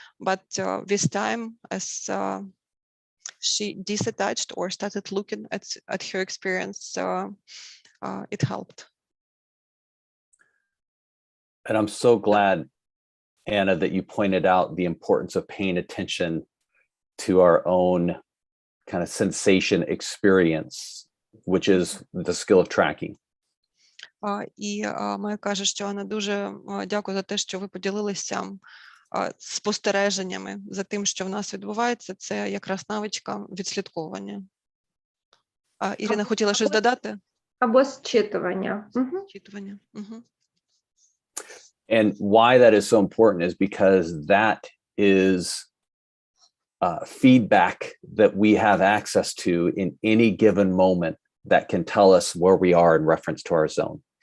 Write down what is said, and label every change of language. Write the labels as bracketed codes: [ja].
[en] But with time, as she disattached or started looking at her experience, it helped. And I'm so glad, Anna, that you pointed out the importance of paying attention to our own kind of sensation experience, which is the skill of tracking. [uk] І Майя каже, що Анна, дуже дякую за те, що ви поділилися спостереженнями за тим, що в нас відбувається. Це якраз навичка відслідковування. Ірина хотіла щось додати? Або зчитування. Зчитування. [en] And why that is so important is because that is feedback that we have access to in any given moment that can tell us where we are in reference to our zone.